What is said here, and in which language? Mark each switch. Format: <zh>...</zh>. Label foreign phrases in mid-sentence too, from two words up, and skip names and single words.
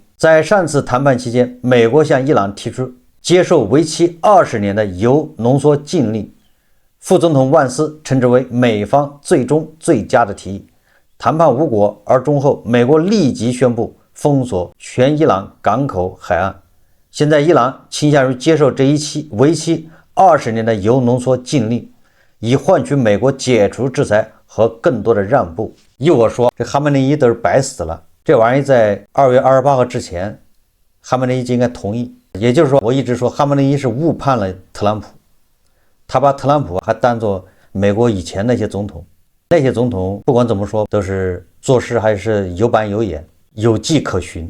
<zh>在上次談判期間，美國向伊朗提出接受為期20年的鈾濃縮禁令，副總統萬斯稱之為美方最終最佳的提議。談判無果而終後，美國立即宣布封鎖全伊朗港口海岸。現在伊朗傾向於接受這一期為期20年的鈾濃縮禁令，以換取美國解除制裁和更多的讓步。依我說，這哈梅内伊都是白死了。這玩意在2月28號之前，哈梅內伊就應該同意。也就是說，我一直說哈梅內伊是誤判了特朗普，他把特朗普還當作美國以前那些總統。那些總統不管怎麼說都是做事還是有板有眼，有跡可循。</zh>